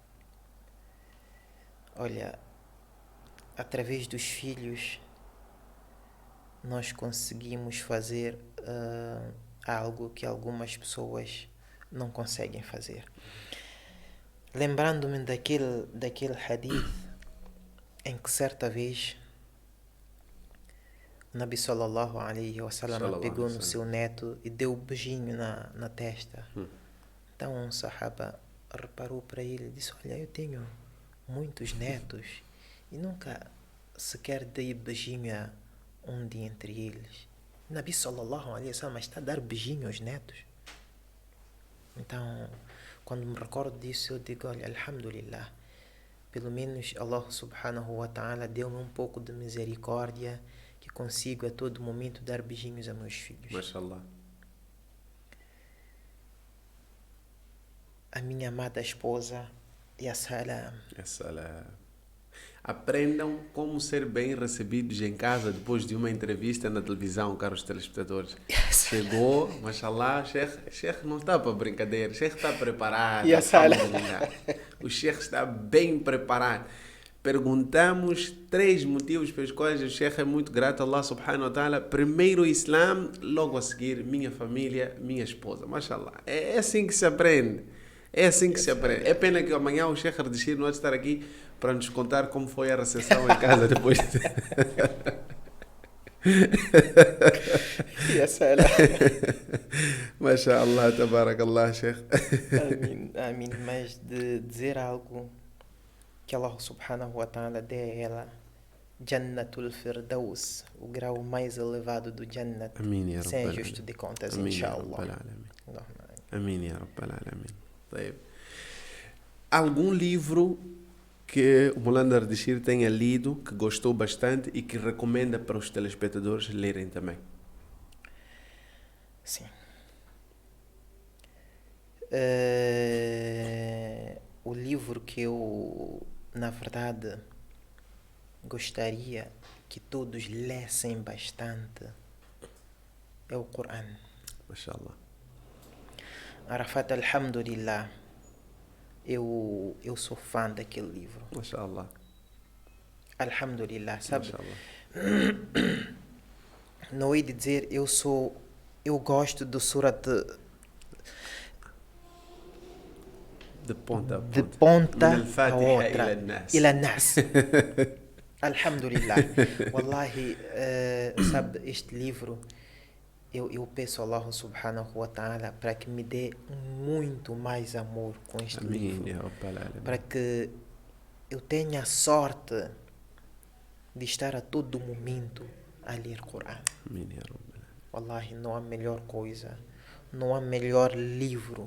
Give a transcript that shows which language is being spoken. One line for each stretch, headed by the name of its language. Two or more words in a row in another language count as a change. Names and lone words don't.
Portuguese: Olha, através dos filhos nós conseguimos fazer algo que algumas pessoas não conseguem fazer. Lembrando-me daquele hadith em que certa vez o Nabi
Arabic: صلى الله عليه وسلم
Portuguese: pegou no seu neto e deu um beijinho na testa. Então um sahaba reparou para ele e disse: olha, eu tenho muitos netos e nunca sequer dei beijinho a um de entre eles. O Nabi
Arabic: صلى الله عليه وسلم
Portuguese: está a dar beijinho aos netos. Então, quando me recordo disso, eu digo: olha, alhamdulillah, pelo menos
Arabic: الله سبحانه وتعالى
Portuguese: deu-me um pouco de misericórdia, que consigo a todo momento dar beijinhos a meus filhos.
Arabic: Mashallah.
Portuguese: A minha amada esposa,
Arabic: يا سلام. يا سلام.
Portuguese: Aprendam como ser bem recebidos em casa depois de uma entrevista na televisão, caros telespectadores. Chegou, mashallah, Sheikh não está para brincadeira, Sheikh está preparado. O Sheikh está bem preparado. Perguntamos 3 motivos pelos quais o Sheikh é muito grato a
Arabic: الله سبحانه وتعالى.
Portuguese: Primeiro o Islã, logo a seguir minha família, minha esposa. Mashallah. É assim que se aprende. É assim que se aprende. É pena que amanhã o Sheikh Ardeshir não vai estar aqui para nos contar como foi a recepção em casa depois.
Arabic: يا سلام. ما شاء الله، تبارك الله، شيخ. Amin.
Portuguese: Mas de dizer algo que
Arabic: الله سبحانه وتعالى
Portuguese: dê a ela,
Arabic: جنة الفردوس,
Portuguese: o grau mais elevado do Jannat, sem ajuste de contas,
Arabic: inshallah. آمين يا رب العالمين.
Portuguese: Algum livro que o Mulana Ardeshir tenha lido, que gostou bastante e que recomenda para os telespectadores lerem também? Sim. O livro que eu, na verdade, gostaria que todos lessem bastante é o Corão.
Arabic: Mashallah. عرفات، الحمد لله.
Portuguese: Eu sou fã daquele livro.
Arabic: Mashallah. Alhamdulillah,
Portuguese: sabe?
Arabic: Mashallah.
Portuguese: Não é de dizer eu gosto do surat de ponta a outra.
Arabic: إلى الناس. الحمد لله. والله,
Portuguese: sabe, este livro, eu peço a
Arabic: الله سبحانه وتعالى
Portuguese: para que me dê muito mais amor com este livro. Para que eu tenha a sorte de estar a todo momento a ler o Corão. Wallahi, não há melhor coisa, não há melhor livro.